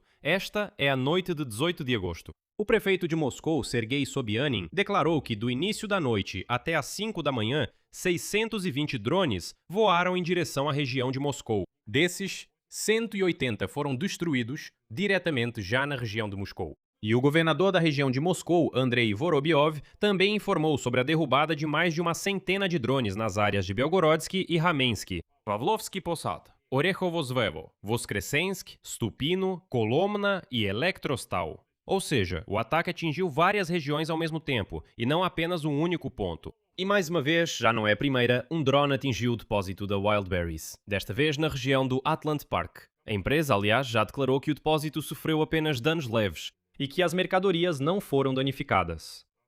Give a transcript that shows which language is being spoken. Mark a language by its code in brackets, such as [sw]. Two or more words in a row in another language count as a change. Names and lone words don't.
[pt] Esta é a noite de 18 de agosto. O prefeito de Moscou, Sergei Sobyanin, declarou que do início da noite até às 5 da manhã, 620 drones voaram em direção à região de Moscou. Desses, 180 foram destruídos diretamente já na região de Moscou. E o governador da região de Moscou, Andrei Vorobyov, também informou sobre a derrubada de mais de uma centena de drones nas áreas de Belgorodsky e Ramensk, Pavlovsky Posad, Orekhovozvevo, Voskresensk, Stupino, Kolomna e Elektrostal. Ou seja, o ataque atingiu várias regiões ao mesmo tempo, e não apenas um único ponto. E mais uma vez, já não é a primeira, um drone atingiu o depósito da Wildberries, desta vez na região do Atlant Park. A empresa, aliás, já declarou que o depósito sofreu apenas danos leves e que as mercadorias não foram danificadas.